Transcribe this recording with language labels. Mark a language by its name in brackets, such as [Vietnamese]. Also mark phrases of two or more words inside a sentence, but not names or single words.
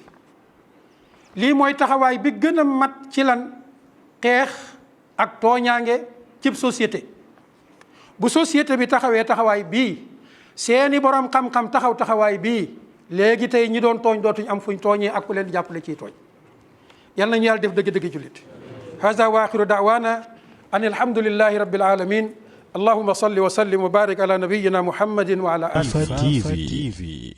[Wolof] lii mooy taxawaay bi gën a mat ci lan xeex ak tooñaange cib société. bu société bi taxawee taxawaay bii seeni borom xam-xam taxaw taxawaay bii léegi tey ñi doon tooñ dootuñ am fuñ tooñee ak ku leen di jàppale ciy tooñ. yal nañu yàlla def dëgg-dëgg jullit. [Arabic] هذا وآخر دعوانا أن الحمد لله رب العالمين اللهم صل وسلم وبارك على نبينا محمد وعلى آله.